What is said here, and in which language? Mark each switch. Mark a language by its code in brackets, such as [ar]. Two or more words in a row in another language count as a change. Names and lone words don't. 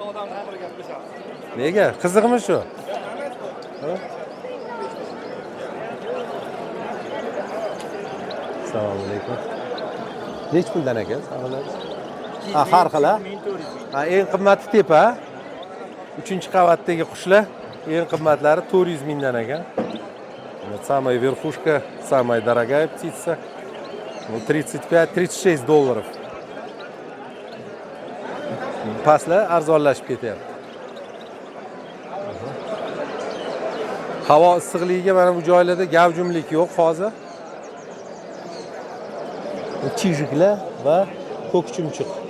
[uz] Nega? Qiziqmi shu? Assalomu alaykum. Nech puldan ekan savolingiz? Ha, har xil. Ha, eng qimmati tepa. 3-qavatdagi qushlar eng qimmatlari 400 mingdan ekan. [ru] Вот самая верхушка, самая дорогая птица. Ну, $35-36. [uz] Pastlar arzonlashib ketyapti. Havo issiqligiga mana bu joylarda gavjumlik yo'q hozir. Chijiklar va ko'k chumchuq.